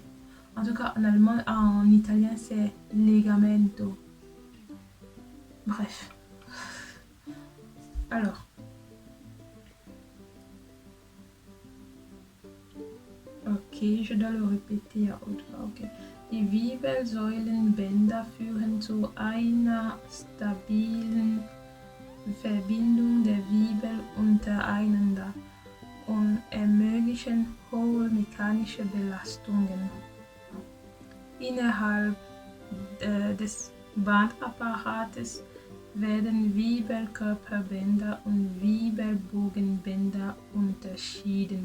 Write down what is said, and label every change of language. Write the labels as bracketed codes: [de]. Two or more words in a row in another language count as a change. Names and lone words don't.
[fr] En tout cas, en allemand, en italien, c'est legamento. Bref. Alors. Ok, je dois le répéter à haute voix. Ok. [de] Die Wirbelsäulenbänder führen zu einer stabilen Verbindung der Wirbel untereinander und ermöglichen hohe mechanische Belastungen. Innerhalb des Bandapparates werden Wirbelkörperbänder und Wirbelbogenbänder unterschieden.